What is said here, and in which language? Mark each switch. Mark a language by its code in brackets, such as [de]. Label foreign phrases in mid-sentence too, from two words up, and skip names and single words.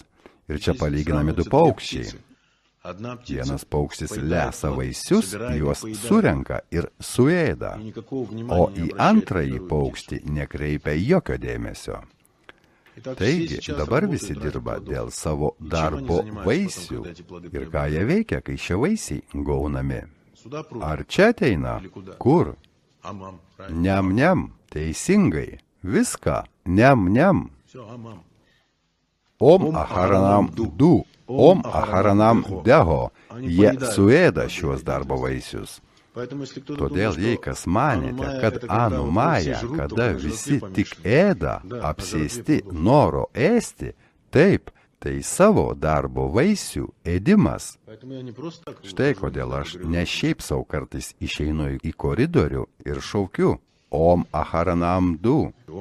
[lt] Ir čia palyginami du paukščiai. Vienas paukštis lesa vaisius, juos surenka ir suėda, o į antrąjį paukštį nekreipia jokio dėmesio. Taigi, dabar visi dirba dėl savo darbo vaisių. Ir ką jie veikia, kai šie vaisiai gaunami? Ar čia ateina? Kur? Niam, teisingai. Viską. Niam. Om aharanam du. Om aharanam deho. Jie suėda šiuos darbo vaisius. Todėl jei kas manėte, kad anumaja, kada visi tik ėda, apsėsti noro ėsti, taip, tai savo darbo vaisių ėdimas. Štai kodėl aš ne šiaip sau kartais išeinu į koridorių ir šaukiu Om aharanam du.